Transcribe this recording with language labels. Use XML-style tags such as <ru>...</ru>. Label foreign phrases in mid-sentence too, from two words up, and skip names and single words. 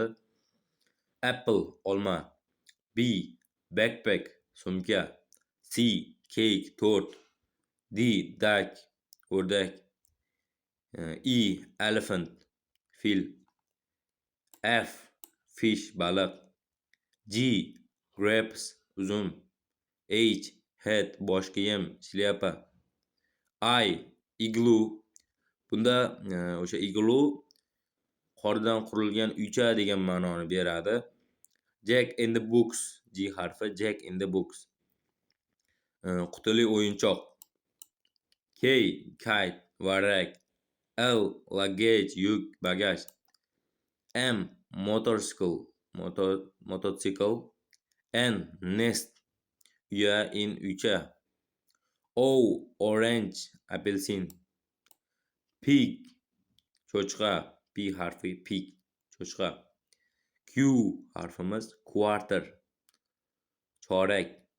<en>Apple olma, B backpack sumka, C cake tort, D duck o'rdak, E elephant fil, F fish baliq, G grapes uzum, H hat</en> <uz>bosh kiyim shlyapa,</uz> <en>I igloo.</en> <uz>Bunda o'sha igloo qordan qurilgan uycha degan ma'noni beradi.</uz> <en>Jack in the box,</en> <uz>G harfi</uz> <en>Jack in the box.</en> <uz>Qutili o'yinchoq. K kite varrak, L luggage yuk bagaj, M mototsikl, N nest uya in uycha, O orange apelsin, pig cho'chqa, P harfi pig cho'chqa, Q harfimiz quarter chorak,</uz>